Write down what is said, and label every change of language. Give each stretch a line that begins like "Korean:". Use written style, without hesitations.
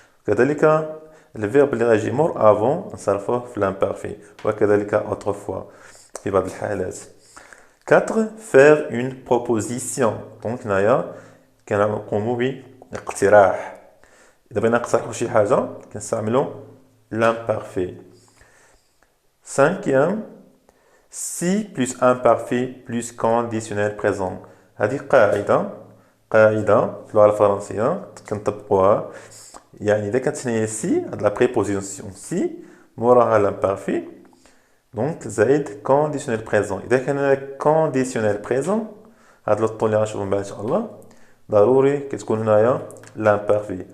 Arabic: كذلك الفيرب اللي غيجي مور افون نصرفوه في l'imparfait وكذلك autrefois في بعض الحالات.
French: 4 faire une proposition.
Arabic: دونك هنايا كنقومو باقتراح. إذا بغينا نقترحو شي حاجة كنستعملو l'imparfait.
French: 5e si plus imparfait plus conditionnel présent.
Arabic: هذه قاعدة في اللغة الفرنسية كنطبقوها. يعني إذا كانت هنايا سي هاد لا بريبوزيسيون سي موراها l'imparfait دونك زائد conditionnel présent. إذا كان هناك conditionnel présent هاد لوطو اللي غنشوفو من بعد إن شاء الله ضروري كتكون هنايا l'imparfait.